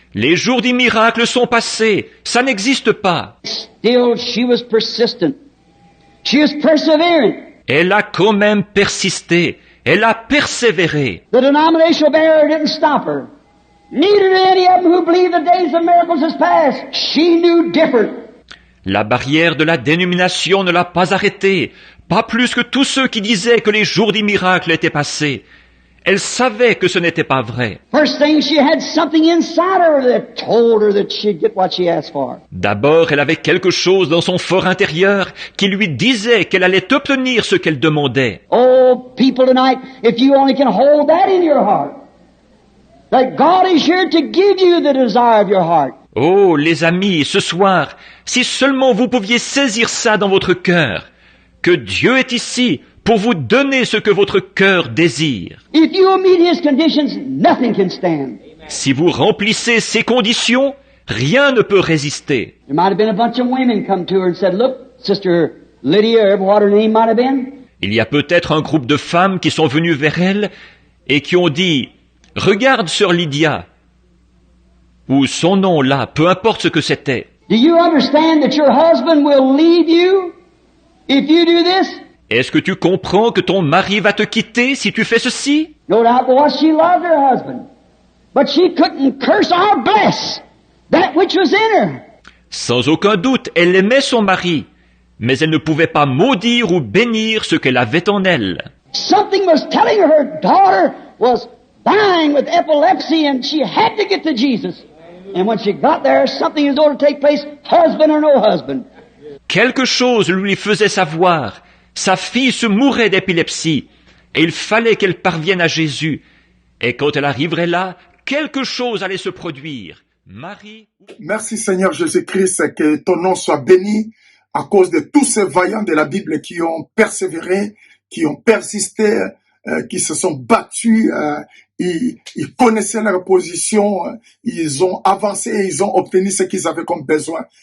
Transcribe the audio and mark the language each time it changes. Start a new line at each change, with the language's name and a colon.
French: Les jours des miracles sont passés. Ça n'existe pas.
English: Still, she was persistent. She was persevering.
French: Elle a quand même persisté. Elle a persévéré.
English: The denominational barrier didn't stop her. Neither did any of them who believe the days of miracles is past. She knew different.
French: La barrière de la dénomination ne l'a pas arrêtée. Pas plus que tous ceux qui disaient que les jours des miracles étaient passés. Elle savait que ce n'était pas vrai.
English: First thing, she had something inside her that told her that she'd get what she asked for.
French: D'abord, elle avait quelque chose dans son fort intérieur qui lui disait qu'elle allait obtenir ce qu'elle demandait.
English: Oh, people tonight, if you only can hold that in your heart, that God is here to give you the desire of your heart.
French: Oh, les amis, ce soir, si seulement vous pouviez saisir ça dans votre cœur, que Dieu est ici pour vous donner ce que votre cœur désire.
English: If you meet His conditions, nothing can stand.
French: Si vous remplissez ces conditions, rien ne peut résister.
English: There might have been a bunch of women come to her and said, look, Sister Lydia, or what her name might have been.
French: Il y a peut-être un groupe de femmes qui sont venues vers elle et qui ont dit « Regarde, sœur Lydia » ou son nom là, peu importe ce que c'était.
English: Do you understand that your husband will leave you if you do this?
French: Est-ce que tu comprends que ton mari va te quitter si tu fais ceci?
English: No doubt, boy, she loved her husband. But she couldn't curse or bless that which was in her.
French: Sans aucun doute, elle aimait son mari, mais elle ne pouvait pas maudire ou bénir ce qu'elle avait en elle.
English: Something was telling her her daughter was dying with epilepsy and she had to get to Jesus. And when she got there, something is going to take place, husband or no husband.
French: Quelque chose lui faisait savoir. Sa fille se mourait d'épilepsie, et il fallait qu'elle parvienne à Jésus. Et quand elle arriverait là, quelque chose allait se produire. Marie... Merci Seigneur Jésus-Christ, que ton nom soit béni à cause de tous ces vaillants de la Bible qui ont persévéré, qui ont persisté, qui se sont battus, ils connaissaient leur position, ils ont avancé et ils ont obtenu ce qu'ils avaient comme besoin.